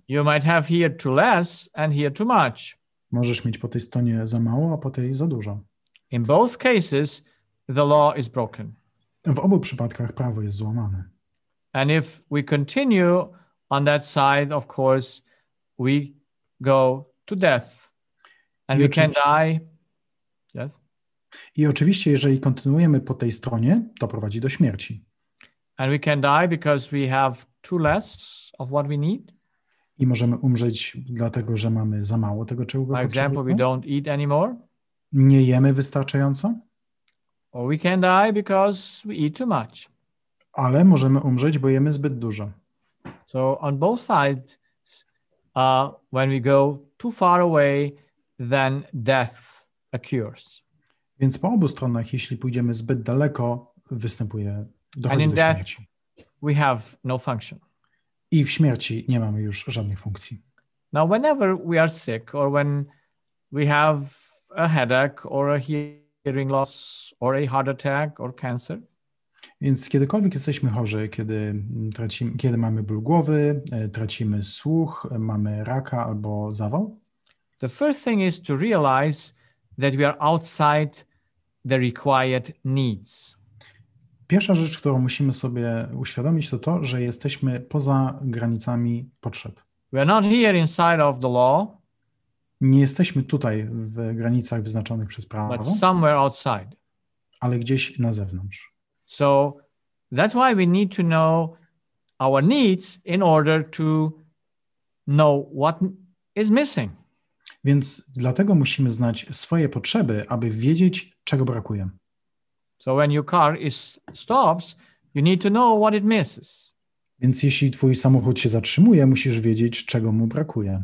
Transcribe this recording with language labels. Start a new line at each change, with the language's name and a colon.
English: You might have here too less and here too much.
Polish: Możesz mieć po tej stronie za mało, a po tej za dużo.
English: In both cases, the law is broken.
Polish: W obu przypadkach prawo jest złamane.
English: And if we continue on that side, of course, we go to death. And we can die. Yes?
Polish: I oczywiście, jeżeli kontynuujemy po tej stronie, to prowadzi do śmierci.
English: And we can die because we have too less of what we need.
Polish: I możemy umrzeć dlatego, że mamy za mało tego, czego
English: For example, we
Polish: potrzebujemy.
English: don't eat anymore.
Polish: Nie jemy wystarczająco.
English: Or we can die because we eat too much.
Polish: Ale możemy umrzeć, bo jemy zbyt dużo.
English: So on both sides, when we go too far away, then death occurs.
Polish: Więc po obu stronach, jeśli pójdziemy zbyt daleko, dochodzi do śmierci.
English: We have no function.
Polish: I w śmierci nie mamy już żadnych funkcji.
English: Now, whenever we are sick, or when we have a headache, or a hearing loss, or a heart attack, or cancer,
Polish: Więc kiedykolwiek jesteśmy chorzy, kiedy mamy ból głowy, tracimy słuch, mamy raka albo zawał,
English: the first thing is to realize that we are outside the required needs.
Polish: Pierwsza rzecz, którą musimy sobie uświadomić, to to, że jesteśmy poza granicami potrzeb.
English: We are not here inside of the law,
Polish: Nie jesteśmy tutaj w granicach wyznaczonych przez prawo,
English: but somewhere outside.
Polish: ale gdzieś na zewnątrz.
English: So that's why we need to know our needs in order to know what is missing.
Polish: Więc dlatego musimy znać swoje potrzeby, aby wiedzieć, czego brakuje.
English: So when your car stops, you need to know what it misses.
Polish: Więc jeśli twój samochód się zatrzymuje, musisz wiedzieć, czego mu brakuje.